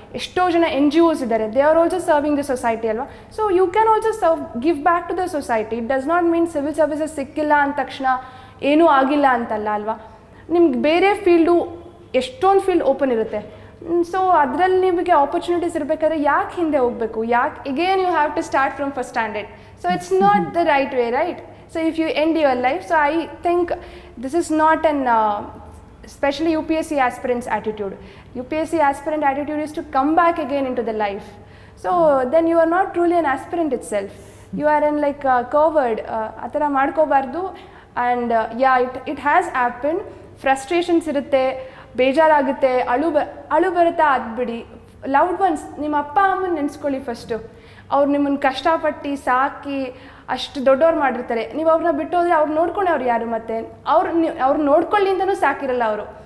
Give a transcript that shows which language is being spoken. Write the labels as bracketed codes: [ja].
[kn] ಎಷ್ಟೋ ಜನ NGOs ಇದ್ದಾರೆ, [en] they are also serving the society [kn] ಅಲ್ವಾ. [en] So you can also give back to the society. It does not mean [kn] civil services ಸಿಕ್ಕಿಲ್ಲ ಅಂದ ತಕ್ಷಣ ಏನೂ ಆಗಿಲ್ಲ ಅಂತಲ್ಲ ಅಲ್ವಾ. ನಿಮ್ಗೆ ಬೇರೆ ಫೀಲ್ಡು ಎಷ್ಟೊಂದು ಫೀಲ್ಡ್ ಓಪನ್ ಇರುತ್ತೆ. ಸೊ ಅದರಲ್ಲಿ ನಿಮಗೆ ಆಪರ್ಚುನಿಟೀಸ್ ಇರಬೇಕಾದ್ರೆ ಯಾಕೆ ಹಿಂದೆ ಹೋಗಬೇಕು, ಯಾಕೆ again [en] You have to start from first standard. So it's not the right way, right? So if you end your life, so I think this is not an especially UPSC aspirants attitude. UPSC aspirant attitude is to come back again into the life. So then you are not truly an aspirant itself. You are in like covered [kn] atara madkobardu. [en] And yeah, it has happened. [kn] Frustrations irutte, ಬೇಜಾರಾಗುತ್ತೆ, ಅಳು ಬರುತ್ತಾ, ಅದು ಬಿಡಿ. Loved once, ನಿಮ್ಮ ಅಪ್ಪ ಅಮ್ಮನ ನೆನೆಸ್ಕೊಳ್ಳಿ first. ಅವ್ರು ನಿಮ್ಮನ್ನು ಕಷ್ಟಪಟ್ಟು ಸಾಕಿ ಅಷ್ಟು ದೊಡ್ಡವ್ರು ಮಾಡಿರ್ತಾರೆ. ನೀವು ಅವ್ರನ್ನ ಬಿಟ್ಟು ಹೋದರೆ ಅವ್ರು ನೋಡ್ಕೊಂಡು ಅವ್ರು ಯಾರು? ಮತ್ತೆ ಅವ್ರು ನೋಡ್ಕೊಳ್ಳಿ ಅಂತಲೂ ಸಾಕಿರಲ್ಲ ಅವರು.